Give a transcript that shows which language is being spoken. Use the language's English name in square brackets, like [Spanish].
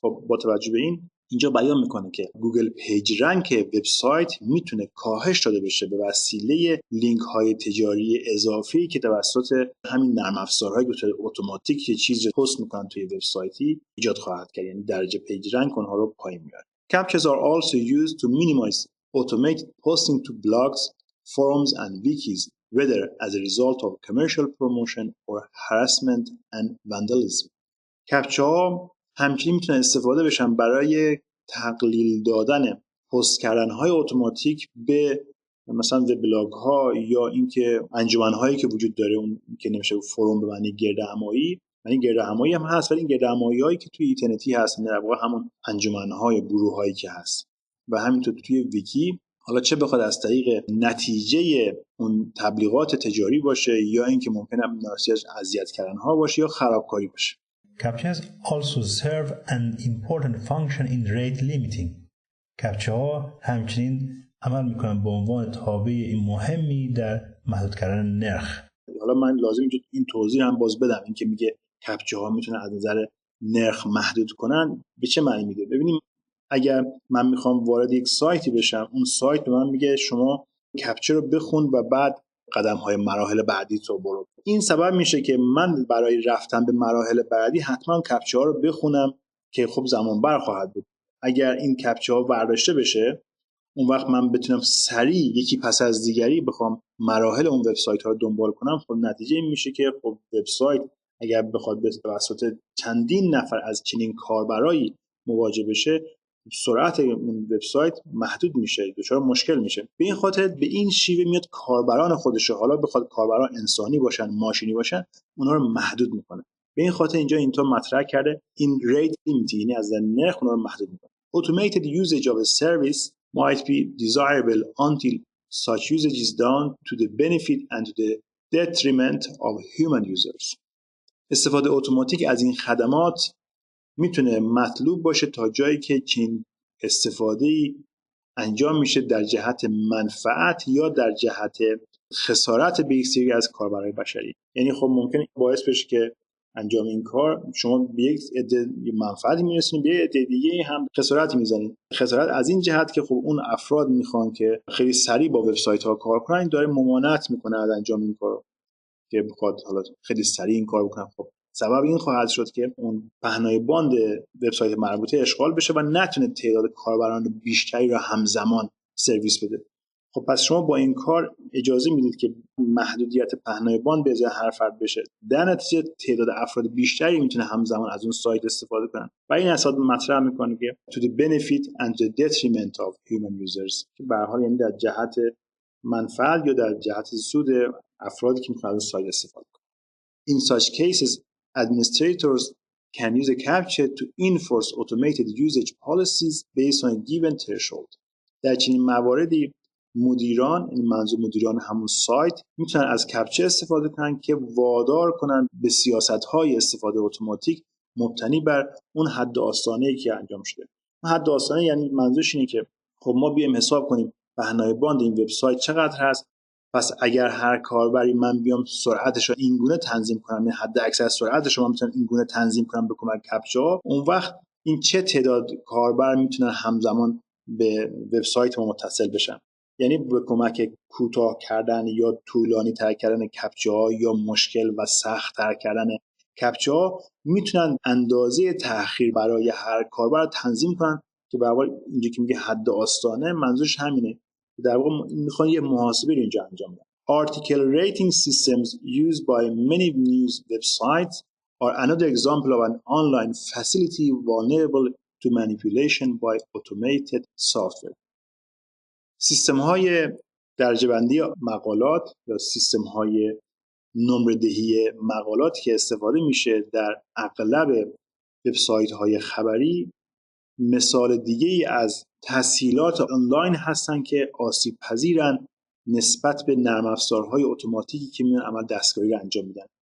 [Persian] خب با توجه به این اینجا بیان میکنه که گوگل پیج رنک وبسایت میتونه کاهش داده بشه به وسیله لینک های تجاری اضافی که توسط همین نرم افزارهای اتوماتیک یه چیز رو پست میکنن توی وبسایتی ایجاد خواهد کرد، یعنی درجه پیج رنک اونها رو پایین میاره. [English] Captchas are also used to minimize automated posting to blogs, forums and wikis, whether as a result of commercial promotion or harassment and vandalism. [Persian] کپچاها همچنین میتونن استفاده بشن برای تقلیل دادن پست کردن های اتوماتیک به مثلا وبلاگ ها یا اینکه انجمن هایی که وجود داره، اون که نمیشه فروم به معنی گردهمایی، یعنی گردهمایی هم هست ولی این گردهمایی هایی که توی اینترنتی هست در واقع همون انجمن های گروه هایی که هست و همینطور توی ویکی، حالا چه بخواد از طریق نتیجه اون تبلیغات تجاری باشه یا اینکه ممکنه ناشی از اذیت کردن ها باشه یا خرابکاری باشه. [English] CAPTCHAs also serve an important function in rate limiting. [Persian] کپچاها همچنین عمل میکنن به عنوان تابع مهمی در محدود کردن نرخ. حالا من لازم این توضیح هم باز بدم، این که میگه کپچاها میتونن از نظر نرخ محدود کنن به چه معنی میده. ببینیم اگر من میخوام وارد یک سایتی بشم، اون سایت به من میگه شما کپچه رو بخون و بعد قدم‌های مراحل بعدی تو برو. این سبب میشه که من برای رفتن به مراحل بعدی حتما کپچه ها رو بخونم که خب زمان بر خواهد بود. اگر این کپچه ها برداشته بشه، اون وقت من بتونم سریع یکی پس از دیگری بخوام مراحل اون وبسایت ها رو دنبال کنم. خب نتیجه این میشه که خب وبسایت اگر بخواد به توسط چندین نفر از چنین کاربرایی مواجه بشه، سرعت اون وبسایت محدود میشه، دچار مشکل میشه. به این خاطر به این شیوه میاد کاربران خودش، حالا بخواد کاربران انسانی باشن ماشینی باشن، اونها رو محدود میکنه. به این خاطر اینجا اینطور مطرح کرده این ریت لیمیت، یعنی از نرخ اونها رو محدود میکنه. [English] Automated usage of a service might be desirable until such usage is done to the benefit and to the detriment of human users. [Persian] استفاده اتوماتیک از این خدمات میتونه مطلوب باشه تا جایی که چنین استفاده‌ای انجام میشه در جهت منفعت یا در جهت خسارت به یک سری از کاربرای بشری. یعنی خب ممکنه باعث بشه که انجام این کار شما به یک عده منفعتی میرسونید، به یک عده دیگه هم خسارتی میزنید. خسارت از این جهت که خب اون افراد میخوان که خیلی سریع با وبسایت ها کار کنن، داره ممانعت میکنه از انجام این کار که بخواد حالا خیلی سریع این کار بکنن. خب سبب این خواهد شد که اون پهنای باند وبسایت مربوطه اشغال بشه و نتونه تعداد کاربران بیشتری را همزمان سرویس بده. خب پس شما با این کار اجازه میدید که محدودیت پهنای باند به ازای هر فرد بشه، در نتیجه تعداد افراد بیشتری میتونه همزمان از اون سایت استفاده کنن و این اصلا مطرح میکنه که [English] to the benefit and the detriment of human users، [Persian] که به هر حال یعنی در جهت منفعت یا در جهت سود افرادی که میتونن از اون سایت استفاده کنن. [English] In such cases, administrators can use a CAPTCHA to enforce automated usage policies based on a given threshold. [Persian] در چنین مواردی مدیران، این منظور مدیران همون سایت، میتونن از کپچه استفاده کنن که وادار کنن به سیاست‌های استفاده اتوماتیک مبتنی بر اون حد آستانه‌ای که انجام شده. اون حد آستانه یعنی منظورش اینه که خب ما بیایم حساب کنیم پهنای باند این وبسایت چقدر هست، پس اگر هر کاربری من بیام سرعتش رو اینگونه تنظیم کنم، یعنی حد اکثر سرعتش رو من میتونم اینگونه تنظیم کنم به کمک کپچه ها، اون وقت این چه تعداد کاربر میتونن همزمان به وبسایت ما متصل بشن. یعنی به کمک کوتاه کردن یا طولانی تر کردن کپچه ها یا مشکل و سخت تر کردن کپچه ها میتونن اندازه تأخیر برای هر کاربر رو تنظیم کنن که به واقع اینجا که میگه حد آستانه منظورش همینه. در واقع میخوان یه محاسبه رو اینجا انجام بدن. [English] Article rating systems used by many news websites are another example of an online facility vulnerable to manipulation by automated software. [Persian] سیستم‌های درجه‌بندی مقالات یا سیستم‌های نمره‌دهی مقالات که استفاده میشه در اغلب وبسایت‌های خبری مثال دیگه‌ای از تسهیلات آنلاین هستن که آسیب پذیرن نسبت به نرم افزارهای اتوماتیکی که میان عمل دستکاری رو انجام میدن.